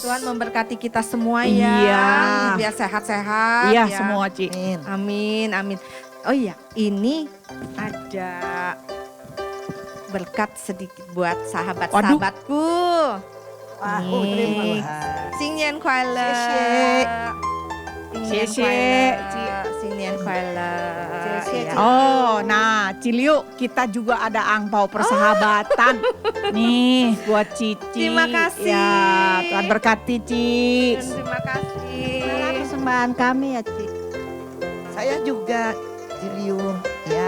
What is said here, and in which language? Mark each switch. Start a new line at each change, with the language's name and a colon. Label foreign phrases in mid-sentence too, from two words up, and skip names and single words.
Indonesian: Tuhan memberkati kita semua ya. Iya. Biar sehat-sehat. Iya, ya. semua Ci. Amin, amin. Oh iya, ini ada berkat sedikit buat sahabat-sahabatku. Wah, Nih. terima kasih.
Chinese: 新年快乐！谢谢新年快乐！
Indonesian: Oh, nah Ciliu, kita juga ada angpau persahabatan. Nih, buat Cici. Terima kasih. Ya, Tuhan berkati Ci. Terima kasih. Mana persembahan kami ya, Ci? Saya juga Ciliu ya.